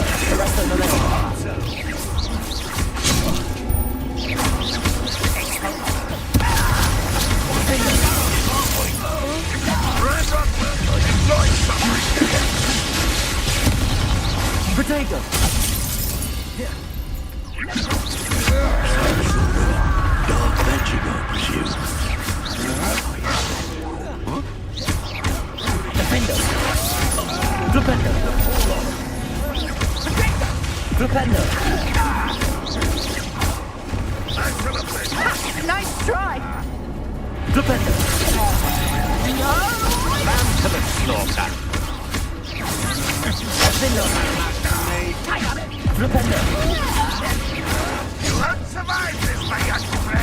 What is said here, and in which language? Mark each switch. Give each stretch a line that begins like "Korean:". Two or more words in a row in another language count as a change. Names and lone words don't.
English: Arresto momentum! Protego! Dark magic, I presume. Defendo! Flipendo! Flipendo! Nice try! Flipendo! Defendo! Flipendo! You won't survive this, my young friend.